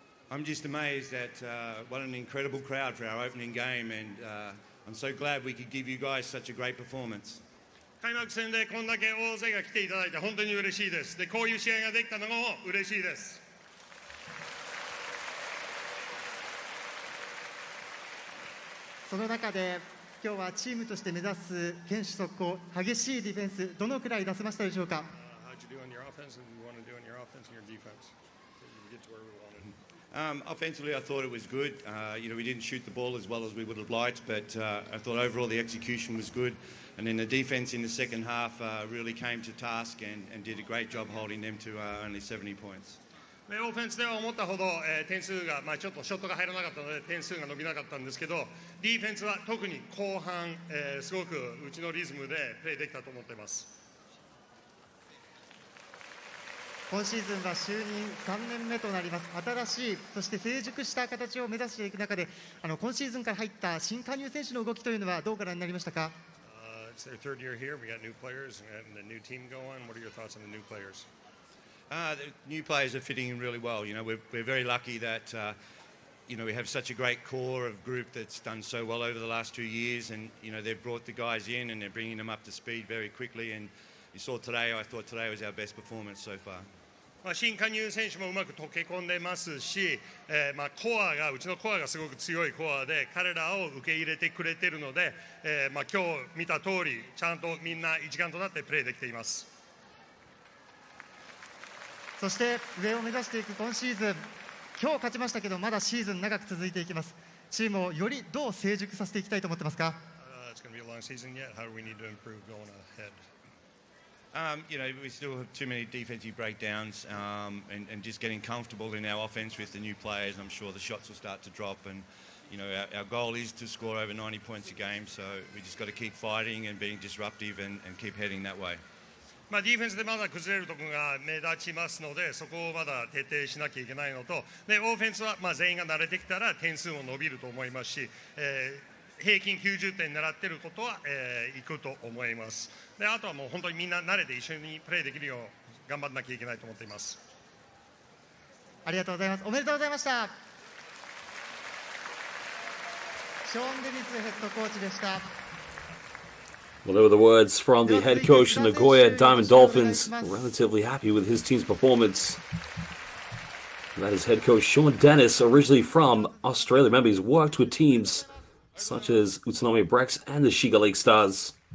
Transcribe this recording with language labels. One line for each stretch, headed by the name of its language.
English: I'm just amazed at what an incredible crowd for our opening game, and I'm so glad we could give you guys such a great performance.
Japanese: 開幕戦でこんだけ大勢が来ていただいて本当に嬉しいです。で、こういう試合ができたのも嬉しいです。その中で今日はチームとして目指す堅守速攻、激しいディフェンス、どのくらい出せましたでしょうか。
English: How'd you do on your offense and you want to do on your offense and your defense? To get to where we wanted. Offensively, I thought it was good. We didn't shoot the ball as well as we would have liked, but I thought overall the execution was good. And then the defense in the second half really came to task and did a great job holding them to only 70 points.
Japanese: オフェンスでは思ったほど、点数が、ちょっとショットが入らなかったので点数が伸びなかったんですけど、ディフェンスは特に後半、すごくうちのリズムでプレーできたと思っています。今シーズンは就任3年目となります。新しい、そして成熟した形を目指していく中で、今シーズンから入った新加入選手の動きというのはどうご覧になりましたか。
English: It's their third year here. We got new players and the new team going. What are your thoughts on the new players? The new players are fitting in really well. We're very lucky that we have such a great core of group that's done so well over the last 2 years, and they've brought the guys in and they're bringing them up to speed very quickly. And you saw today. I thought today was our best performance so far.
Japanese: 新加入選手もうまく溶け込んでますし、うちのコアがすごく強いコアで彼らを受け入れてくれているので、今日見た通りちゃんとみんな一丸となってプレーできています。そして上を目指していく今シーズン、今日勝ちましたけどまだシーズン長く続いていきます。チームをよりどう成熟させていきたいと思ってますか。
English: It's going to be a long season yet. How do we need to improve going ahead? We still have too many defensive breakdowns and just getting comfortable in our offense with the new players. I'm sure the shots will start to drop, and our goal is to score over 90 points a game, so we just got to keep fighting and being disruptive and keep heading that way.
Japanese: ディフェンスでまだ崩れるところが目立ちますので、そこをまだ徹底しなきゃいけないのと、でオフェンスは全員が慣れてきたら点数も伸びると思いますし、平均90点狙っていることは、いくと思います。であとはもう本当にみんな慣れて一緒にプレーできるよう頑張らなきゃいけないと思っています。ありがとうございます。おめでとうございました。ショーン・デニスヘッドコーチでした。
English: Well, there were the words from the head coach of Nagoya Diamond Dolphins. Relatively happy with his team's performance. That is head coach Sean Dennis, originally from Australia. Remember, he's worked with teams such as Utsunomiya Brex and the Shiga Lake Stars.